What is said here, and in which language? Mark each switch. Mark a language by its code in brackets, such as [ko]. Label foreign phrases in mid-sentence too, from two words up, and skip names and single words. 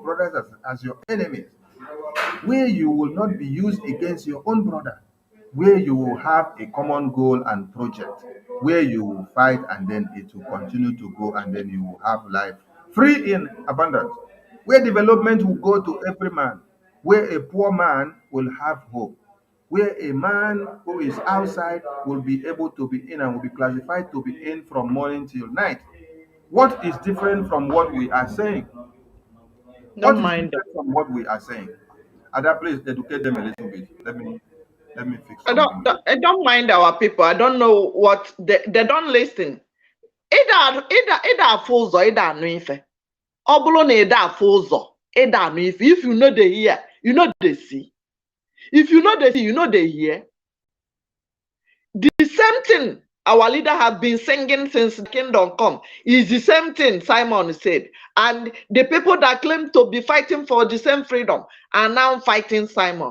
[en] brothers as your enemies, where you will not be used against your own brother, where you will have a common goal and project, where you will fight and then it will continue to go and then you will have life free in abundance, where development will go to every man, where a poor man will have hope, where a man who is outside will be able to be in and will be classified to be in from morning till night. What is different from what we are saying? What is different from what we are saying? Ada, please educate them a little bit. Let me fix something. I don't mind our people. I don't know what they don't listen. [ig] Ida fuzo, ida no ife. Obulo na ida fuzo, ida no ife. [en] If you know they hear, you know they see. If you know they see, you know they hear. The same thing our leader have been singing since the kingdom come is the same thing Simon said. And the people that claim to be fighting for the same freedom are now fighting Simon.